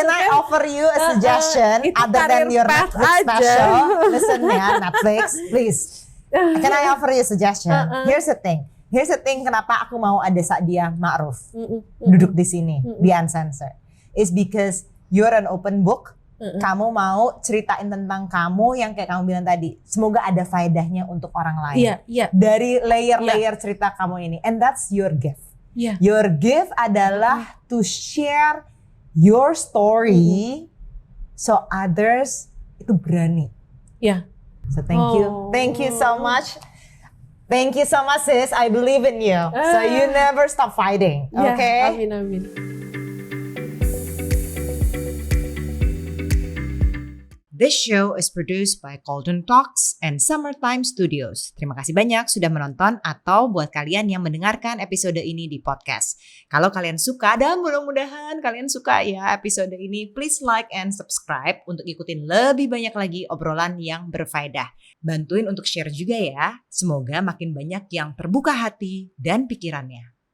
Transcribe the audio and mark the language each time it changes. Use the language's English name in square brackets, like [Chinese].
[English] Can I offer you a suggestion other than your Netflix special? Listen ya, Netflix, please. Can I offer you a suggestion? Here's the thing [Indonesian] kenapa aku mau ada Sadia Ma'ruf duduk di sini di Uncensored. [English] Is because you're an open book. [Indonesian] Kamu mau ceritain tentang kamu yang kayak kamu bilang tadi. Semoga ada faedahnya untuk orang lain. Dari layer-layer cerita kamu ini. [English] And that's your gift. Your gift adalah to share your story so others itu berani. So thank you so much. Thank you so much sis. I believe in you. So you never stop fighting. Okay? Amin. This show is produced by Golden Talks and Summertime Studios. [Indonesian] Terima kasih banyak sudah menonton atau buat kalian yang mendengarkan episode ini di podcast. Kalau kalian suka dan mudah-mudahan kalian suka ya episode ini, [English] please like and subscribe [Indonesian] untuk ikutin lebih banyak lagi obrolan yang berfaedah. Bantuin untuk share juga ya. Semoga makin banyak yang terbuka hati dan pikirannya.